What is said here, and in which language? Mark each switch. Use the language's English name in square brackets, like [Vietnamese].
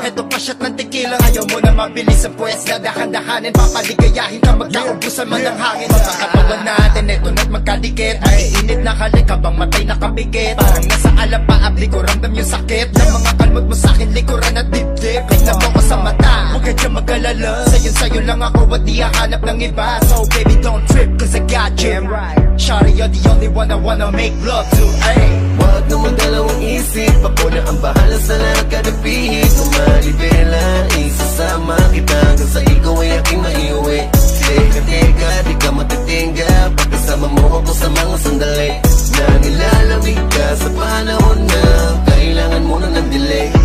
[Filipino] Eto pa shot ng tequila, ayaw mo na mabilis ang puwes na dahan-dahanin, papaligayahin ka, magkaubusan man ng hangin. Sa katawan natin, eto na't magkadikit, maiinit na halik habang matay nakapikit. Parang nasa alapaap, di ko ramdam yung sakit ng mga kalmot mo sa'kin, likuran at dibdib. Tignan mo ko sa mata, huwag ka dyan mag-alala, sa'yo lang ako at di hahanap ng iba. [English] So baby don't trip cause I got you. Shawty, you're the only one I wanna make love to, ay. [Filipino] Wag na magdalawang isip, ako na ang bahala sa lahat kada pihit ng manibela. Isasama kita hanggang sa ikaw ay aking maiuwi. Teka, di ka matitingga, pagkasama mo ako sa mga sandali na nilalamig ka sa panahon na kailangan mo na ng delay.